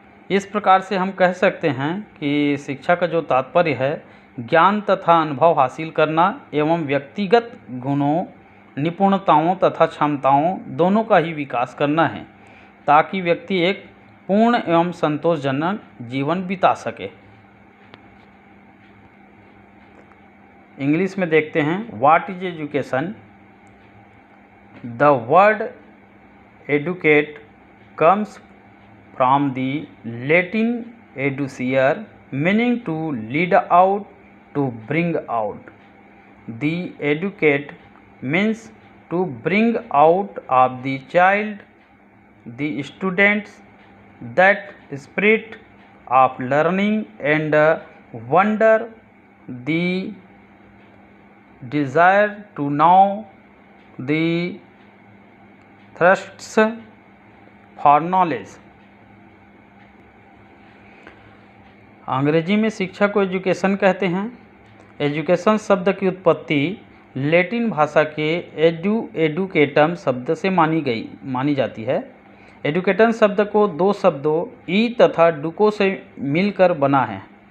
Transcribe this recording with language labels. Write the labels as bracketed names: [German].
[Hindi] इस प्रकार से हम कह सकते हैं कि शिक्षा का जो तात्पर्य है ज्ञान तथा अनुभव हासिल करना एवं व्यक्तिगत गुणों, निपुणताओं तथा क्षमताओं दोनों का ही विकास करना है, ताकि व्यक्ति एक पूर्ण एवं संतोषजनक जीवन बिता सके। इंग्लिश में देखते हैं, [English] What is education? The word educate comes from the Latin educere, meaning to lead out, to bring out. The educate means to bring out of the child, the students, that spirit of learning and wonder, the desire to know, the thirsts for knowledge। [Hindi] अंग्रेजी में शिक्षा को education कहते हैं। Education शब्द की उत्पत्ति Latin भाषा के एडुकेटम शब्द से मानी जाती है। एडुकेटम शब्द को 2 शब्दों ई तथा डुको से मिलकर बना है।